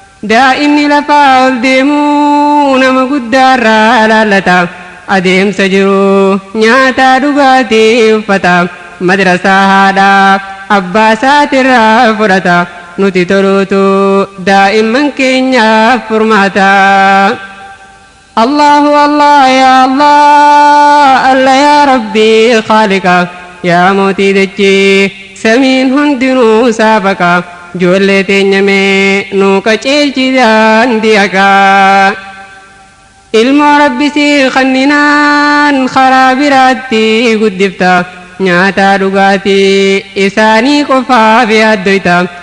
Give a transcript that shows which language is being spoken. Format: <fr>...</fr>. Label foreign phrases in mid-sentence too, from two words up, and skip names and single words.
<om>Daa'imni lafaa ol deemuu nama guddaa irraa laallata. Adeemsa jiru nyaataa dhugaatii uffata. Madrasaa haadhaa abbaa isaatirraa fudhata. Nuti toluutu daa'imman keenyaaf furmaata.</om> <ar>الله الله، يا الله، الله يا ربي، خالقا,</ar> <om>ya mootii dachee, samiin hundinuu saafaqa. Ijoollee teenya mee nuu qaceelchi daandii haqaa. Ilmoo Rabbi si kanninaan karaa biraatti guddifta. Nyaataa dhugaatii isaanii qofaaf yaaddoyta.</om>